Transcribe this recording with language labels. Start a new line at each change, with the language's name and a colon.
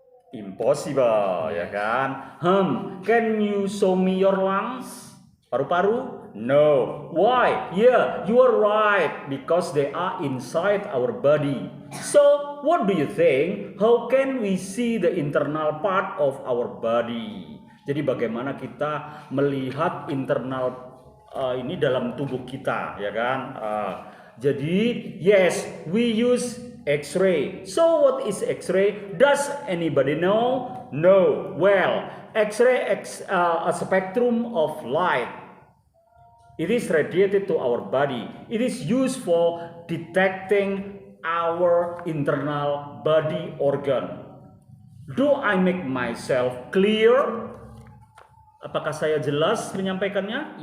English: Impossible,
Indonesian: ya kan?
English: Can you show me your lungs?
Indonesian: Paru-paru?
English: No. Why? Yeah, you are right, because they are inside our body. So, what do you think? How can we see the internal part of our body?
Indonesian: Jadi bagaimana kita melihat internal ini dalam tubuh kita, ya kan?
English: Jadi, yes, we use X-ray. So what is X-ray? Does anybody know? No. Well, X-ray a spectrum of light. It is radiated to our body. It is used for detecting our internal body organ. Do I make myself clear?
Indonesian: Apakah saya jelas menyampaikannya?